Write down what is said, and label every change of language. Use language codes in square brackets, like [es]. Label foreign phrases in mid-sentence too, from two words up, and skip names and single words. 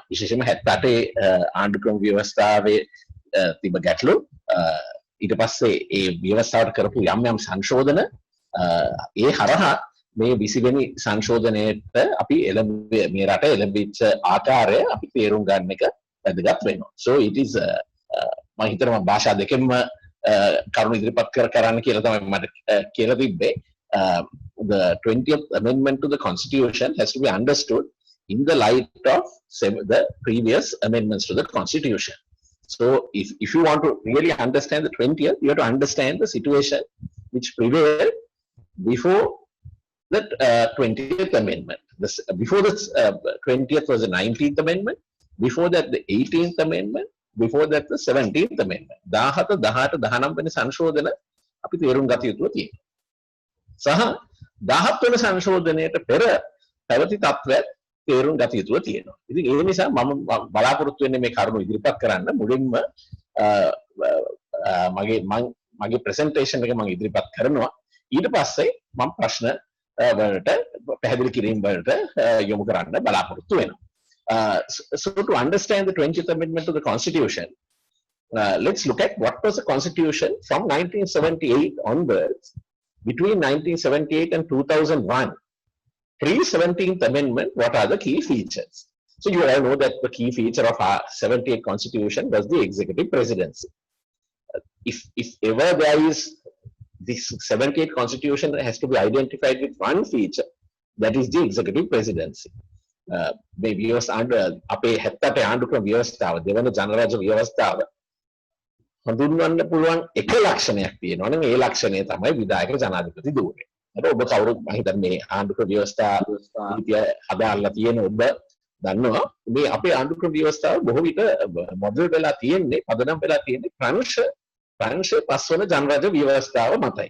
[si] විශේෂයෙන්ම 78 ආණ්ඩුක්‍රම ව්‍යවස්ථාවේ තිබ ගැටලු ඊට පස්සේ ඒ ව්‍යවස්ථාවට කරපු යම් යම් සංශෝධන ඒ හරහා මේ 20 වෙනි සංශෝධනයේට අපි මේ රට එළඹිච්ච ආකාරය අපි තේරුම් ගන්න එක වැදගත් වෙනවා. [en] So it is [si] මම හිතනවා භාෂා දෙකෙන්ම කරුණු ඉදිරිපත් කරන්න කියලා තමයි මට කියලා තිබ්බේ. [en] The 20th amendment to the constitution has to be understood in the light of the previous amendments to the constitution. So if you want to really understand the 20th, you have to understand the situation which prevailed before the 20th amendment. Before the 20th was the 19th amendment, before that the 18th amendment, before that the 17th amendment. [si] 17, 18, 19 වෙනි සංශෝධන අපි තේරුම් ගත යුතුව තියෙනවා. සහ 17 වෙනි සංශෝධනයට පෙර පැවති තත්ත්වයක් තේරුම් ගත යුතුව තියෙනවා. ඉතින් ඒ නිසා මම බලාපොරොත්තු වෙන්නේ මේ කරුණු ඉදිරිපත් කරන්න මුලින්ම මගේ ප්‍රසන්ටේෂන් එක මම ඉදිරිපත් කරනවා. ඊට පස්සේ මම ප්‍රශ්න වලට පැහැදිලි කිරීම වලට යොමු කරන්න බලාපොරොත්තු වෙනවා. [en] So to understand the 20th amendment to the constitution, let's look at what was the constitution from 1978 onwards. Between 1978 and 2001, pre-17th amendment, what are the key features? So you all know that the key feature of our 78 constitution was the executive presidency. If ever there is this 78 constitution has to be identified with one feature, that is the executive presidency. [si] මේ ව්‍යවස්ථාව අපේ 70 ආණ්ඩුක්‍රම ව්‍යවස්ථාව දෙවන ජනරාජ ව්‍යවස්ථාව හඳුන්වන්න පුළුවන් එක ලක්ෂණයක් තියෙනවා නම් ඒ ලක්ෂණය තමයි විධායක ජනාධිපති ධූරය. ඒක ඔබ කවුරුත් මම හිතන්නේ මේ ආණ්ඩුක්‍රම ව්‍යවස්ථාව නීතිය හදාarලා තියෙන ඔබ දන්නවා මේ අපේ ආණ්ඩුක්‍රම ව්‍යවස්ථාව බොහෝ විට මොඩල් වෙලා තියෙන්නේ පදනම් වෙලා තියෙන්නේ ප්‍රංශ පස්වන ජනරාජ ව්‍යවස්ථාව මතයි.